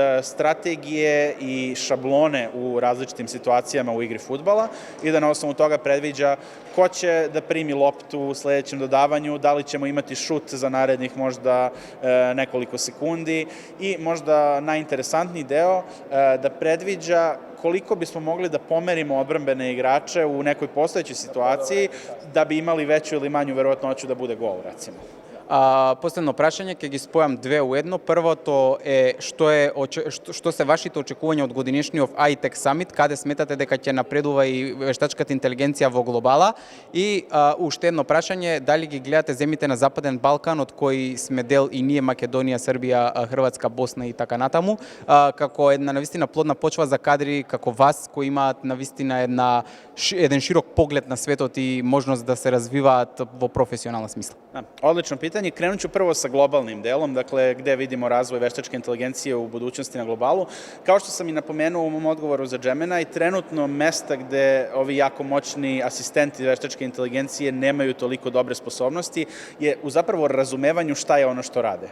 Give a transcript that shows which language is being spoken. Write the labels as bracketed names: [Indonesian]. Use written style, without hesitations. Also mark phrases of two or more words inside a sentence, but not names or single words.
[Serbian] strategije i šablone u različitim situacijama u igri fudbala i da na osnovu toga predviđa ko će da primi loptu u sledećem dodavanju, da li ćemo imati šut za narednih možda nekoliko sekundi i možda najinteresantniji deo da predviđa koliko bismo mogli da pomerimo odbrambene igrače u nekoj postojećoj situaciji da bi imali veću ili manju verovatnoću da bude gol, recimo. [Macedonian] Последно прашање, ќе ги спојам две у едно. Првото е што се вашите очекувања од годинешниот iTech Summit, каде сметате дека ќе напредува и вештачката интелигенција во глобала? И уште едно прашање, дали ги гледате земите на Западен Балкан, од кои сме дел и ние, Македонија, Србија, Хрватска, Босна и така натаму, како една навистина плодна почва за кадри како вас, кои имаат навистина еден широк поглед на светот и можност да се развиваат во професионална смисла? Odlično pitanje. [Serbian] Krenut ću prvo sa globalnim delom, dakle gde vidimo razvoj veštačke inteligencije u budućnosti na globalu. Kao što sam i napomenuo u mom odgovoru za Gemini, trenutno mesta gde ovi jako moćni asistenti veštačke inteligencije nemaju toliko dobre sposobnosti je u zapravo razumevanju šta je ono što rade.